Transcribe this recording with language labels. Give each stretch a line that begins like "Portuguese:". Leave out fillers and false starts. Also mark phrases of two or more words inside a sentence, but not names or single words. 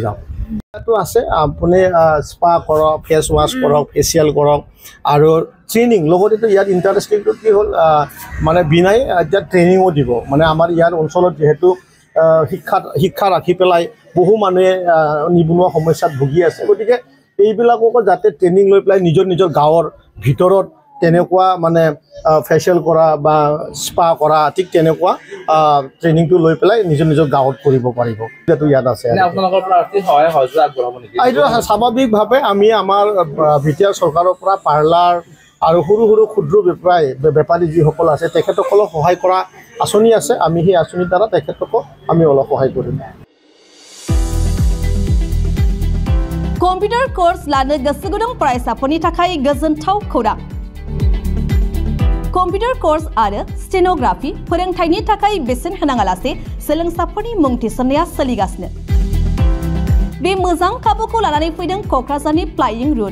Assamese: যাওক ইয়াতো আছে আপুনি স্পা কৰক
English: face wash
Assamese: কৰক ফেচিয়েল কৰক আৰু ট্ৰেইনিং লগতেতো ইয়াত ইণ্টাৰেষ্টিংটো কি হ'ল মানে বিনাই এতিয়া ট্ৰেইনিঙো দিব মানে আমাৰ ইয়াৰ অঞ্চলত যিহেতু শিক্ষা ৰাখি পেলাই বহু মানুহে নিবনুৱা সমস্যাত ভুগি আছে গতিকে এইবিলাককো যাতে ট্ৰেইনিং লৈ পেলাই নিজৰ গাঁৱৰ ভিতৰত তেনেকুৱা মানে ফেচিয়েল কৰা বা স্পা কৰা ঠিক তেনেকুৱা ট্ৰেইনিংটো লৈ পেলাই নিজৰ গাঁৱত কৰিব পাৰিব সেইটো ইয়াত আছে এইটো স্বাভাৱিকভাৱে আমি আমাৰ বিটিআৰ চৰকাৰৰ পৰা পাৰ্লাৰ আৰু সৰু সৰু ক্ষুদ্ৰ বেপাৰী যিসকল আছে তেখেতসকলক সহায় কৰা আঁচনি আছে আমি সেই আঁচনিৰ দ্বাৰা তেখেতসকলক আমি অলপ সহায় কৰিম
English: computer course
Bodo: लानो गोसो गुदुं फरायसाफोरनि थाखाय गोजोनथाव खौरां
English: computer course
Bodo: आरो स्टेनोग्राफि फोरोंथायनि थाखाय बेसेन होनाङालासे सोलोंसाफोरनि मुं थिसननाया सोलिगासिनो बे मोजां खाबुखौ लानानै फैदों क'क्राझारनि फ्लाइंग रुट